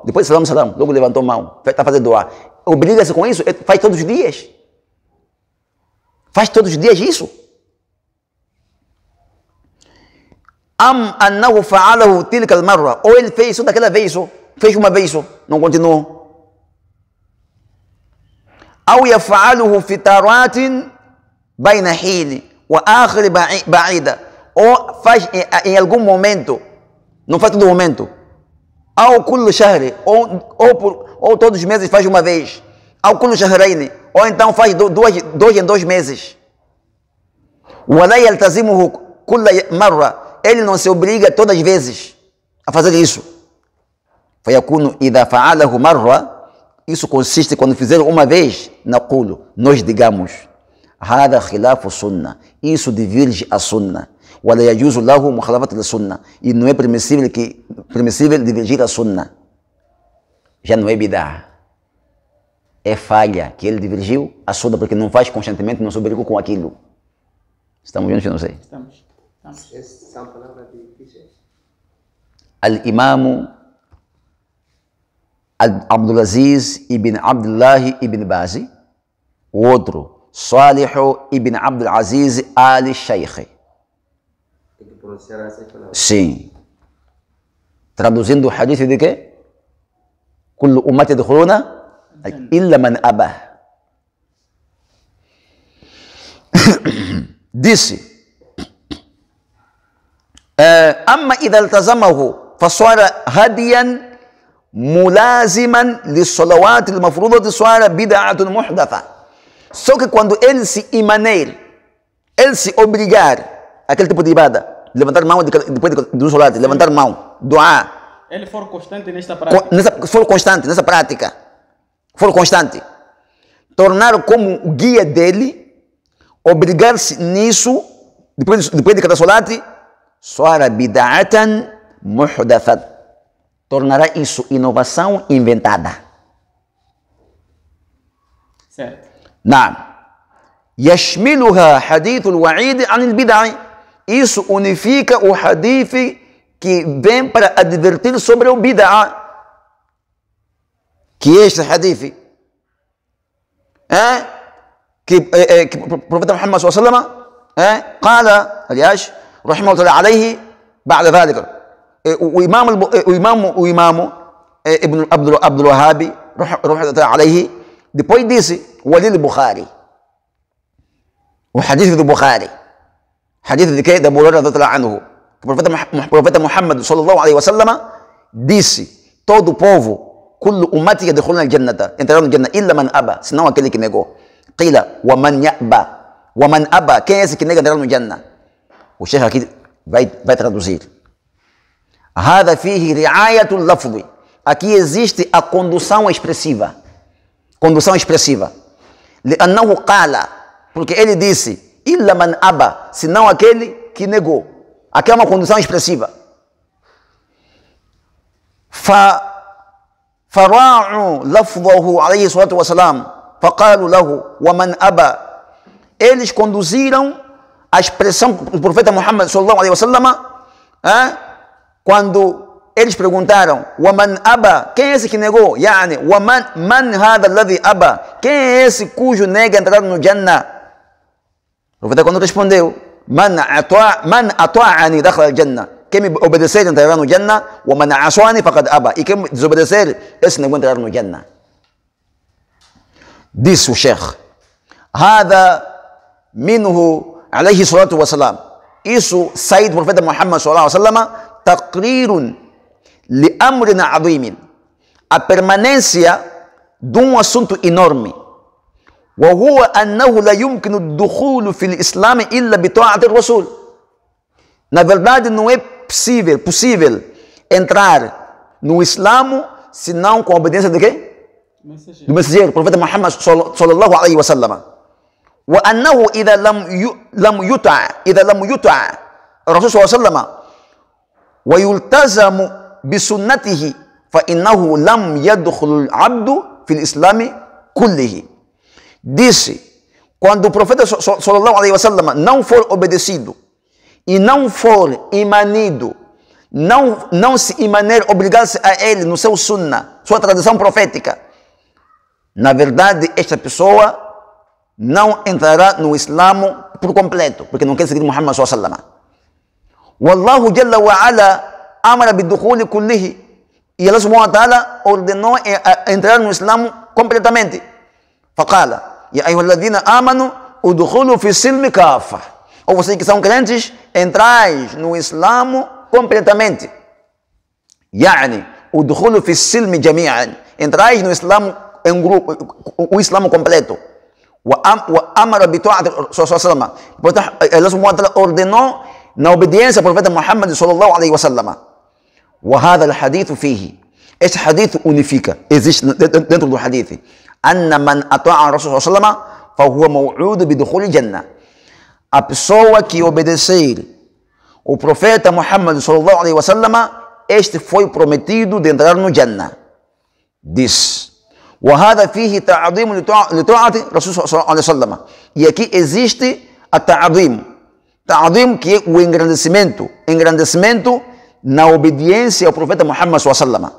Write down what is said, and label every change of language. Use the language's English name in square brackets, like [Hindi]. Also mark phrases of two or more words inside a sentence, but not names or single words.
[Portuguese] Depois do salam, logo levantou mão. Está fazendo dua. Obriga-se com isso? Faz todos os dias? Faz todos os dias isso? [Arabic] أم أنه فعله تلك المرة, [Portuguese] ou ele fez isso daquela vez, fez uma vez, não continuou. [Arabic] أو يفعله في تارة بين حين وآخر بعيدة, [Portuguese] ou faz em algum momento, não faz todo momento. [Arabic] أو كل شهر, [Portuguese] ou todos os meses faz uma vez. [Arabic] أو كل شهرين, [Portuguese] ou então faz dois em 2 meses. [Arabic] ولا يلتزمه كل مرة, [Portuguese] ele não se obriga todas as vezes a fazer isso. [Arabic] فيكون إذا فعله مرة, [Portuguese] isso consiste quando fizer uma vez, نقول, nós digamos, [Arabic] هذا خلاف السنة, [Portuguese] isso diverge a sunnah, [Arabic] ولا يجوز له مخالفة السنة, [Portuguese] e não é permissível divergir a sunnah. Já não é bid'a, é falha que ele divergiu a sunnah, porque não faz constantemente, não se obrigou com aquilo. Estamos juntos? Eu não sei. Estamos. Essas são palavras difíceis. Al-Imam Abdulaziz ibn Abdullah ibn Bazi, o outro, Salih ibn Abdulaziz al-Sheikh. Tem que pronunciar essas palavras. Sim. Traduzindo o hadith de quê? [Arabic] كل أمتي يدخلون إلا من أبى. Disse: أما إذا التزمه فصار هديا ملازما للصلوات المفروضة صار بدعة محدثة. [Portuguese] Só que quando ele se imaneir, ele se obrigar aquele tipo de ibada, levantar mão depois do salat, levantar mão, doar, Ele for constante nesta prática. for constante nessa prática, for constante, tornar como o guia dele, obrigar-se nisso, depois de cada salat, [Arabic] صار بدعة محدثة, [Portuguese] tornará isso inovação inventada. Certo. [Arabic] نعم. يشملها حديث الوعيد عن البدع. [Portuguese] Isso unifica o hadith que vem para advertir sobre o bid'a. Que este hadith que o profeta Muhammad [Arabic] صلى الله عليه وسلم قال aliás رحمه الله عليه بعد ذلك وإمام ابن عبد الوهاب رحمه الله عليه [Portuguese] depois disse [Arabic] ولي البخاري وحديث البخاري حديث [Portuguese] de que da [Arabic] Abu Hurairah رضي الله عنه, [Portuguese] o profeta Muhammad [Arabic] صلى الله عليه وسلم [Portuguese] disse: todo o povo, [Arabic] كل أمتي يدخلون الجنة, [Portuguese] entrarão no Jannah [Arabic] إلا من أبى, [Portuguese] senão aquele que negou. [Arabic] قيل ومن أبى, [Portuguese] quem é esse que nega entrar no Jannah? O Sheikh aqui vai traduzir. [Arabic] هذا فيه رعاية اللفظ. [Portuguese] Aqui existe a condução expressiva. Condução expressiva. [Arabic] لأنه قال, [Portuguese] porque ele disse [Arabic] إلا من أبى, [Portuguese] senão aquele que negou. Aqui é uma condução expressiva. [Arabic] فراعوا لفظه عليه الصلاة والسلام فقالوا له ومن أبى. [Portuguese] Eles conduziram a expressão do profeta Muhammad [Arabic] صلى الله عليه وسلم [Portuguese] quando eles perguntaram [Arabic] ومن أبى, [Portuguese] quem é esse que negou? [Arabic] يعني ومن هذا الذي أبى, [Portuguese] quem é esse cujo nega entrar no Jannah? O profeta quando respondeu [Arabic] من أطاعني دخل الجنة, [Portuguese] quem me obedecer entrará no Jannah, [Arabic] ومن عصاني فقد أبى, [Portuguese] e quem me desobedecer, esse não vai entrar no Jannah. Disse o Sheikh: [Arabic] هذا منه عليه الصلاة والسلام. [Portuguese] Isso sai do profeta Muhammad [Arabic] صلى الله عليه وسلم, تقرير لأمر عظيم, [Portuguese] a permanência de assunto enorme. [Arabic] وهو أنه لا يمكن الدخول في الإسلام إلا بطاعة الرسول. [Portuguese] Na verdade, não é possível entrar no Islamo senão com a obediência de quem? Do mensageiro, profeta Muhammad [Arabic] صلى الله عليه وسلم. وأنه إذا لم يطع الرسول صلى الله عليه وسلم ويلتزم بسنته فإنه لم يدخل العبد في الإسلام كله. [Portuguese] Disse, quando o profeta [Arabic] صلى الله عليه وسلم [Portuguese] não for obedecido e não for imanido, não se imaner, obrigar-se a ele no seu sunnah, sua tradição profética, na verdade esta pessoa não entrará no Islamo por completo, porque não quer seguir Muhammad [Arabic] صلى الله عليه وسلم. والله جل وعلا أمر بدخوله كله, e Allah سبحانه وتعالى [Portuguese] ordenou entrar no Islamo completamente. [Arabic] فقال يا أيها الذين آمنوا ادخلوا في السلم كافة. [Portuguese] Ou vocês que são crentes, entrais no Islamo completamente. [Arabic] يعني ادخلوا في السلم جميعا, [Portuguese] entrais no Islamo em grupo, o Islamo completo. [Arabic] وأمر بطاعة الرسول صلى الله عليه وسلم. [Portuguese] Allah [Arabic] سبحانه وتعالى [Portuguese] ordenou na obediência ao profeta Muhammad [Arabic] صلى الله عليه وسلم. وهذا الحديث فيه, [Portuguese] este hadith unifica, existe dentro do hadith, [Arabic] أن من أطاع الرسول صلى الله عليه وسلم فهو موعود بدخول الجنة. [Portuguese] A pessoa que obedecer o profeta Muhammad [Arabic] صلى الله عليه وسلم, [Portuguese] este foi prometido de entrar no Jannah. Diz: [Arabic] وهذا فيه تعظيم لطاعة الرسول صلى الله عليه وسلم. [Portuguese] E aqui existe a ta'zim, que é o engrandecimento na obediência ao profeta Muhammad [Arabic] صلى الله عليه وسلم.